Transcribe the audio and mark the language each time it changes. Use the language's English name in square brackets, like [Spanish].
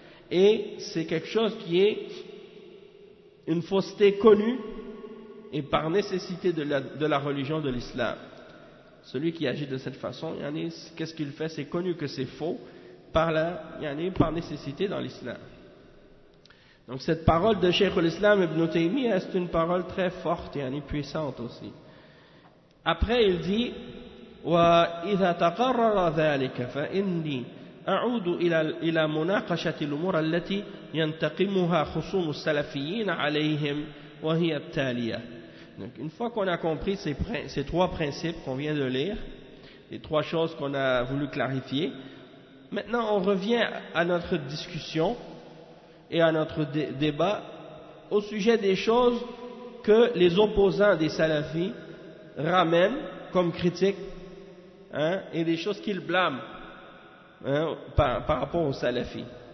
[French] Et c'est quelque chose qui est une fausseté connue et par nécessité de la religion de l'islam. Celui qui agit de cette façon, qu'est-ce qu'il fait? C'est connu que c'est faux par nécessité dans l'islam. Donc cette parole de Cheikh al-Islam Ibn Taymiyyah, c'est une parole très forte et puissante aussi. Après il dit [Arabic] وَإِذَا تَقَرَّرَ ذَلِكَ فَإِنِّي أَعُودُ إِلَى مُنَاقَشَةِ الْأُمُورَ الَّتِي يَنْتَقِمُهَا خُصُومُ السَّلَفِيِّينَ عَلَيْهِمْ وَهِيَ التَّالِيَةِ. [French] Donc une fois qu'on a compris ces trois principes qu'on vient de lire, les trois choses qu'on a voulu clarifier, maintenant on revient à notre discussion et à notre débat au sujet des choses que les opposants des salafis ramènent comme critiques, et des choses qu'ils blâment par rapport aux salafis.